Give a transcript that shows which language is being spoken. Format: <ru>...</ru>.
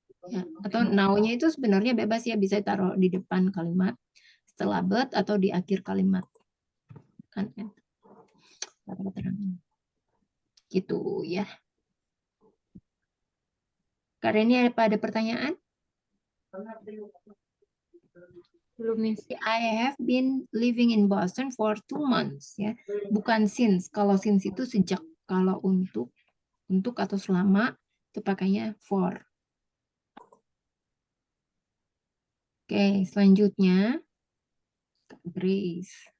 <id>Ya, atau now-nya itu sebenarnya bebas ya, bisa taruh di depan kalimat, setelah but atau di akhir kalimat. Kan ya. Gitu ya. Karena ini ada pertanyaan? Belum, Miss.</id> <en>I have been living in Boston for 2 months ya.</en> <id>Bukan since. Kalau since itu sejak. Kalau untuk atau selama itu pakainya for. Oke, selanjutnya Grace.</id>